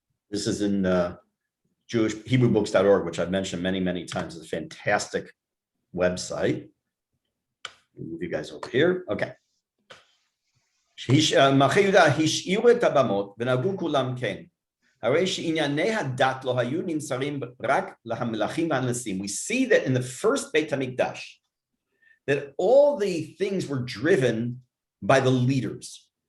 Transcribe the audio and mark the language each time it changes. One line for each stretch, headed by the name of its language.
English: This is in JewishHebrewBooks.org, which I've mentioned many, many times. It's a fantastic website. Move you guys over here. Okay.
Hebrew: מלכי יהודה השאירו את הבמות ונהגו כולם כן. הרי שענייני הדת לא היו נמסרים רק למלכים והנשיאים.
English: We see that in the first Beit HaMikdash, that all the things were driven by the leaders.